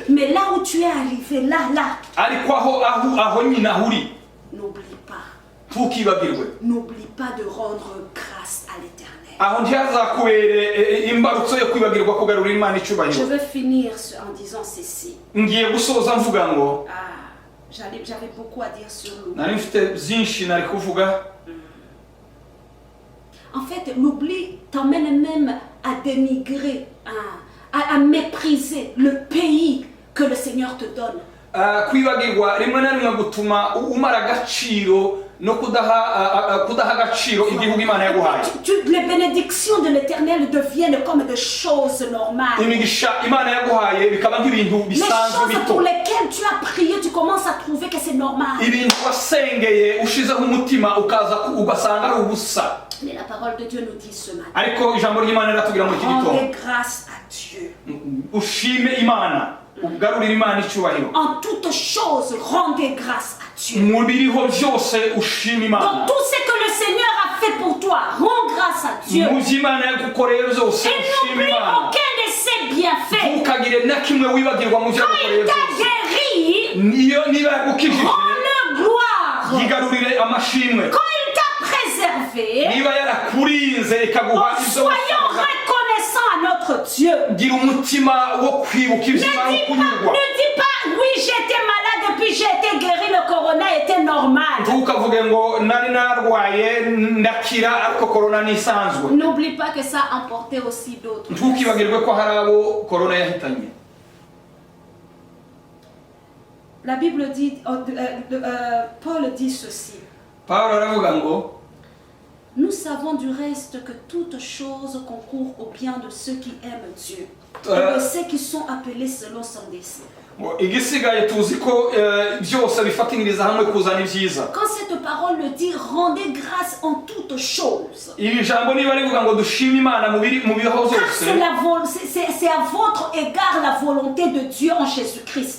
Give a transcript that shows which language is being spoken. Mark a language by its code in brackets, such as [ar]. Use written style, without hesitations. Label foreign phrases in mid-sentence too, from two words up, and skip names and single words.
[fr] Mais là où tu es arrivé, là, [rw] Ariko aho nyina uri [fr] n'oublie pas. [rw] ntukibagirwe. [fr] N'oublie pas de rendre grâce à l'Éternel. [rw] Aho ntihazakubere imbarutso yo kwibagirwa kugarura Imana [fr] Je [rw] icyubahiro. [fr] veux finir en disant ceci. [rw] Ngiye gusoza mvuga ngo [fr] J'avais beaucoup à dire sur l'oubli. [rw] nari mfite byinshi nari kuvuga. [fr] En fait, l'oubli t'emmène même à dénigrer, à mépriser le pays que le Seigneur te donne. [rw] Kwibagirwa rimwe na rimwe gutuma umara agaciro no kudaha agaciro igihugu Imana yaguhaye. [fr] Les bénédictions de l'Éternel deviennent comme des choses normales. [rw] Imigisha Imana yaguhaye bikaba nk'ibintu [fr] Les [rw] bisanzwe [fr] choses pour [rw] bito. [fr] lesquelles tu as prié, tu commences à trouver que c'est normal. [rw] Ibintu wasengeye ushizeho umutima ugasanga ari ubusa. [fr] Mais la parole de Dieu nous dit ce matin. [rw] Ariko ijambo ry'Imana riratubwira muri iki gitondo. [fr] Rendez grâce à Dieu. [rw] Ushime Imana. Ugarurira Imana icyubahiro. [fr] En toutes choses, rendez grâce à Dieu. [rw] Mu biriho byose ushime Imana. [fr] Dans tout ce que le Seigneur a fait pour toi, rends grâce à Dieu. [rw] Mu byo Imana yagukoreye byose [fr] Et [rw] ushime [fr] n'oublie [rw] Imana. [fr] aucun de ses bienfaits. [rw] Ntukagire na kimwe wibagirwa mu byo [fr] Quand [rw] yagukoreye [fr] il t'a [rw] byose. [fr] guéri, [rw] Niba yagukijije [fr] rends-le gloire. [rw] yigarurire amashimwe. [fr] Quand il t'a préservé, [rw] Niba yarakurinze ikaguha ibyo [fr] soyons [rw] wasabaga, [fr] reconnaissants à notre Dieu. [rw] gira umutima wo kwibuka ibizima no kunyurwa. [fr] Ne dis pas, oui, j'étais malade, puis j'ai été guéri, le corona était normal. [rw] Ntukavuge ngo nari narwaye ndakira ariko korona nisanzwe. [fr] N'oublie pas que ça a emporté aussi d'autres. [rw] Ntukibagirwe ko hari abo korona yahitanye. [fr] La Bible dit, Paul dit ceci. [rw] Pawulo aravuga ngo [fr] Nous savons du reste que toutes choses concourent au bien de ceux qui aiment Dieu et de ceux qui sont appelés selon son dessein. [rw] igisigaye tuzi ko byose bifatanyiriza hamwe kuzana ibyiza. [fr] Quand cette parole le dit, rendez grâce en toutes choses. [rw] Iri jambo niba rivuga ngo dushime Imana mu biho byose, [fr] C'est à votre égard la volonté de Dieu en Jésus-Christ.